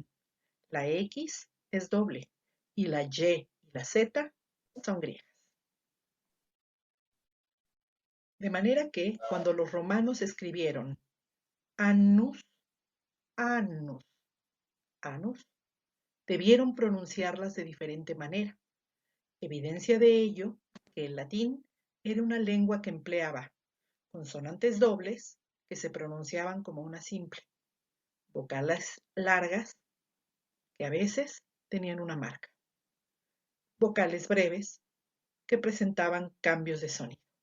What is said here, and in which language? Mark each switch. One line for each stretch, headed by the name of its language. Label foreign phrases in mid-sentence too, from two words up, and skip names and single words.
Spanish: La X es doble y la Y y la Z son griegas. De manera que cuando los romanos escribieron
Latin: annus, annus, anus,
Spanish: debieron pronunciarlas de diferente manera. Evidencia de ello que el latín era una lengua que empleaba consonantes dobles que se pronunciaban como una simple, vocales largas que a veces tenían una marca, vocales breves que presentaban cambios de sonido.